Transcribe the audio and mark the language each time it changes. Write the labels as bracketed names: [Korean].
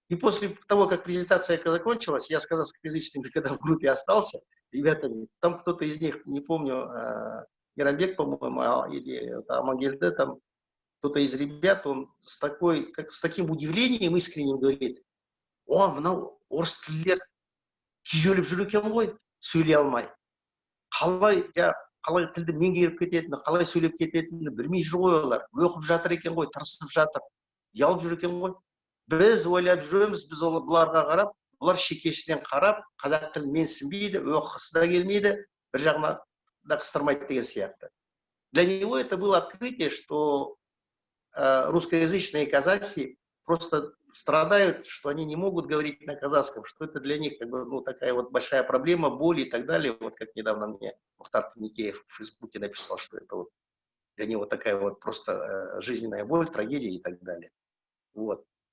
[Russian] И после того, как презентация закончилась, я с казахскоязычными, когда в группе остался, ребятами, там кто-то из них, не помню, Мирамбек, по-моему, или Амангельде, там кто-то из ребят, он с таким удивлением искренним говорит: [Kazakh] «О, мынау орыс тілдер күйеліп жүр екен ғой, сөйлей алмай. қалай тілді меңгеріп кететіні, қалай сөйлеп кететіні білмей жүр ғой олар. Оқып жатыр екен ғой, тырысып жатыр, ұялып жүр екен ғой. Біз ойлап жүреміз, біз бұларға қарап, бұлар шекешінен қарап, қазақ тілін менсінбейді, оқығысы да келмейді, бір жағына да қыстырмайды деген сияқты. [Russian] Для него это было открытие, что русскоязычные казахи просто страдают, что они не могут говорить на казахском, что это для них как бы, ну, такая вот большая проблема, боль и так далее. Вот как недавно мне Мухтар Тинникеев в Фейсбуке написал, что это вот для него такая вот просто жизненная боль, трагедия и так далее. Вот.